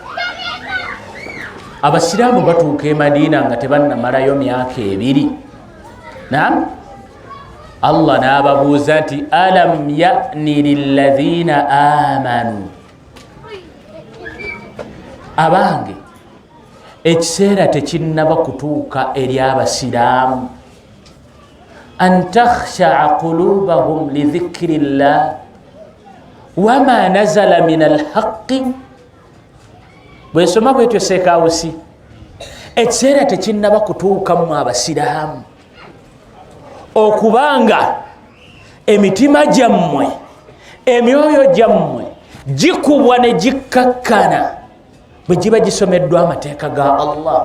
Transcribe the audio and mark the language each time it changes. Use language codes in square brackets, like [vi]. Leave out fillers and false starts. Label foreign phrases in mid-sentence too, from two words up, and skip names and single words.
[lg] abasiraamu batuuka e Madiina nga tebannamalayo myaka 2 naam Allah n'ababuuza nti [ar] ألم يأن للذين آمنوا [lg] abange ekiseera tekinnaba kutuuka eri abasiraamu [ar] أن تخشع قلوبهم لذكر الله وما نزل من الحق. [lg] Bwesoma bwetyo Sekawusi, ekiseera tekinnaba kutuukamu abasiraamu okubanga emitima gyammwe, emyoyo gyammwe gikubwa ne gikkakkana bwe giba gisomeddwa amateeka ga Allah.